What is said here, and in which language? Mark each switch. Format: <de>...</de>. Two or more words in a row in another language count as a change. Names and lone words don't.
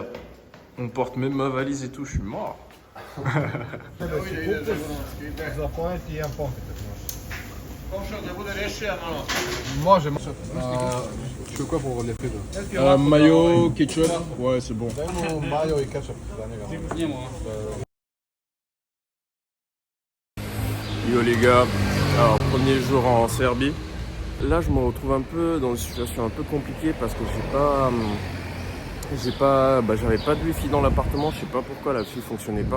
<fr>On porte même ma valise et tout, je suis mort.</fr> <sr>Može.</sr> <fr>Tu veux quoi pour les frites? Mayo, ketchup, ouais c'est bon.</fr> <sr>Dajmo mayo i ketchup za njega.</sr> <fr>Yo les gars, alors premier jour en Serbie. Là je me retrouve un peu dans une situation un peu compliquée parce que j'avais pas de wifi dans l'appartement, je sais pas pourquoi la wifi fonctionnait pas.</fr>